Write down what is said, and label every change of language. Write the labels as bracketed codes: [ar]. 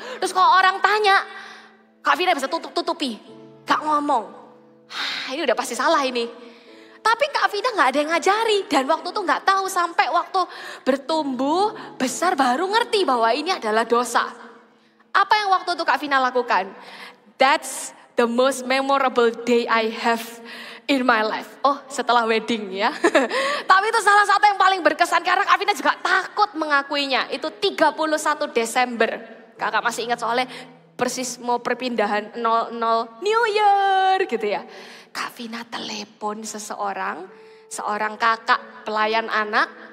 [id] Terus kalau orang tanya, Kak Vina bisa tutupi, gak ngomong. Ini udah pasti salah ini. Tapi Kak Vina gak ada yang ngajari. Dan waktu itu gak tahu sampai waktu bertumbuh besar baru ngerti bahwa ini adalah dosa. Apa yang waktu itu Kak Vina lakukan? [en] That's the most memorable day I have in my life. [id] Oh, setelah wedding ya. Tapi itu salah satu yang paling berkesan karena Kak Vina juga takut mengakuinya. Itu 31 Desember. Kakak masih ingat soalnya persis mau perpindahan 00 New Year gitu ya. Kak Vina telepon seorang kakak pelayan anak.